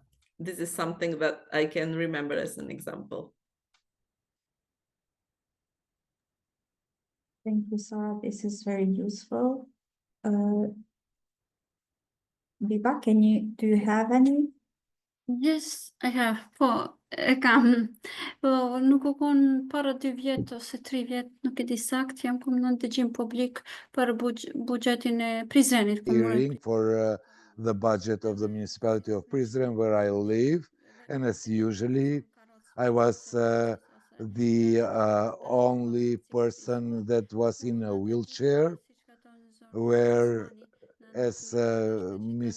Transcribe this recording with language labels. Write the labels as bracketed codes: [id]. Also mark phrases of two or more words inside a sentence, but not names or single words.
[en] This is something that I can remember as an example. Thank you, Sarah. This is very useful. Biba, do you have any? Yes, I have. [sq] Po e kam, po nuk u kon para 2 vjet ose 3 vjet, nuk e di sakt, jam kom në ndëgjim publik për buxhetin e Prizrenit. [en] Hearing for the budget of the municipality of Prizren, where I live, and as usually, I was the only person that was in a wheelchair, where, as Ms.